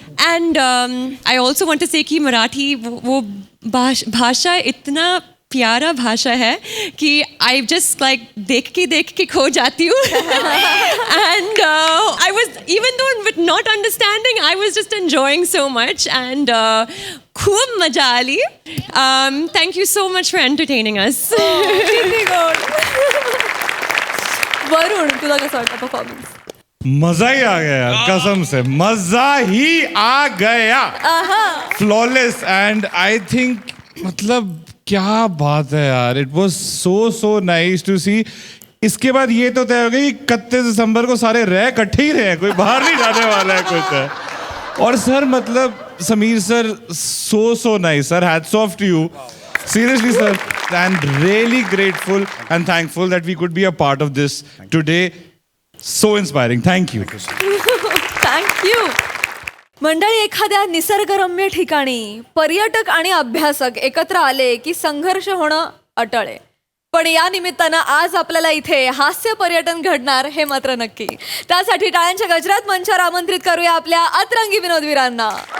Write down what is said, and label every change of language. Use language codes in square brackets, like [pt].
[en] And I also want to say [hi] कि मराठी वो भाषा इतना प्यारा भाषा है कि [en] I just like [hi] देख के खो जाती हूँ. [en] And I was even though with not understanding I was just enjoying so much. [mr] End खूप मजा आली. [en] Thank you so much for entertaining us. [mr] वरुण, तुला कसं वाटतं परफॉर्मन्स. [hi] मजा ही आ गया यार, कसम से मजा ही आ गया. फ्लॉलेस. [en] and I think [hi] मतलब क्या बात है यार. [en] It was so nice to see. [hi] इसके बाद ये तो तय हो गई 31 दिसंबर को सारे रह इकट्ठे ही रहे, कोई बाहर नहीं जाने वाला है कुछ है. और सर मतलब Sameer sir [en] So nice sir. Hats off to you seriously sir, and really grateful and thankful that we could be a part of this today. So inspiring. Thank you. Thank you. [mr] मंडळी, एखाद्या निसर्गरम्य ठिकाणी पर्यटक आणि अभ्यासक एकत्र आले की संघर्ष होणं अटळ आहे. पण या निमित्तानं आज आपल्याला इथे हास्य पर्यटन घडणार हे मात्र नक्की. त्यासाठी टाळ्यांच्या गजरात मंचावर आमंत्रित करूया आपल्या अतरंगी विनोदवीरांना.